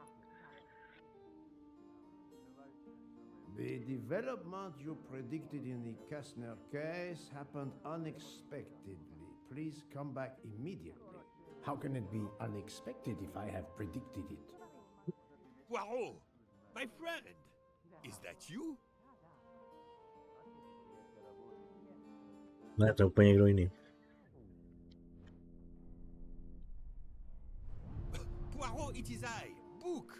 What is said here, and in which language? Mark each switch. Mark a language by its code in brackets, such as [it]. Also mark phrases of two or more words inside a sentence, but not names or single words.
[en] The development you predicted in the Kastner case happened unexpectedly. Please come back immediately. How can it be unexpected if I have predicted it? Poirot, my friend, is that you? [cs] Ne, to je úplně někdo jiný. [en] Poirot, it is I, Book.